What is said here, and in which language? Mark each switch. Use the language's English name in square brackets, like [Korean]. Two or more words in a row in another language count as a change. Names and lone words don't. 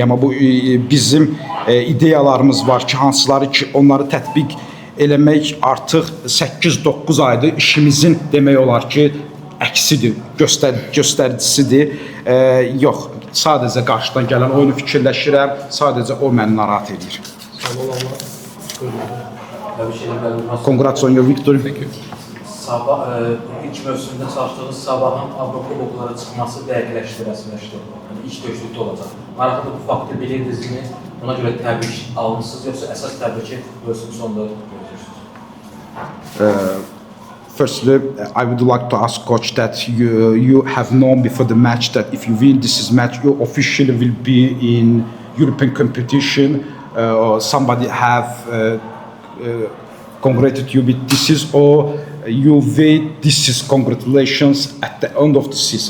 [Azerbaijani] Amma bu bizim ideyalarımız var ki, hansıları ki, onları tətbiq eləmək artıq 8-9 aydır. İşimizin demək olar ki, əksidir, göstəricisidir. Yox, sadəcə qarşıdan gələn oyunu fikirləşirəm, sadəcə o məni narahat edir. [English] Congrats on your victory. [Azerbaijani] Sabah, ilk mövsümdə çalışdığınız Sabahın Avrokuboklara çıxması dəqiqləşdi. İş döyüşlükdə olacaq. Maraqlı bu faktı bilirdinizmi? Ona görə təbrik almışsınız, yoxsa əsas təbriki mövsüm sonunda görürsünüz? [English] Firstly, I would like to ask coach that you have known before the match that if you win this match, you officially will be in European competition. Or somebody have congratulated you with this, or you wait this is congratulations at the end of the season.